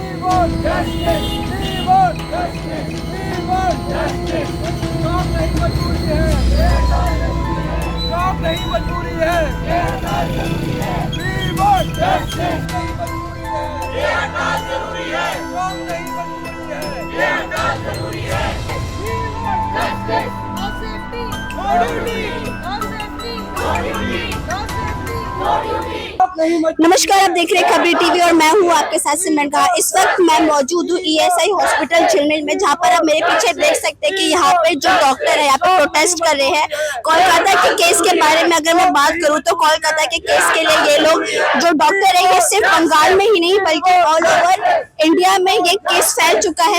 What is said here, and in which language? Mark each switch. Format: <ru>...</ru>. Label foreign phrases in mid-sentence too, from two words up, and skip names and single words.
<hi>नहीं मजबूरी है,</hi> <en>We want justice</en> <hi>नहीं मजबूरी है, ये हड़ताल जरूरी है, नहीं मजबूरी है, ये हड़ताल जरूरी है,</hi> <en>We want justice, no safety, no duty, no safety, no duty, no safety, no duty।</en> <hi>नमस्कार, आप देख रहे हैं खबरी टीवी और मैं हूं आपके साथ सिमरन का। इस वक्त मैं मौजूद हूं ईएसआई हॉस्पिटल झिलमिल में, जहां पर आप मेरे पीछे देख सकते हैं कि यहाँ पे जो डॉक्टर है यहाँ पे प्रोटेस्ट कर रहे हैं कोलकाता के केस के बारे में। अगर मैं बात करूं तो कोलकाता के केस के लिए ये लोग जो डॉक्टर है ये सिर्फ बंगाल में ही नहीं बल्कि</hi> <en>all over India</en> <hi>में ये केस फैल चुका है।</hi>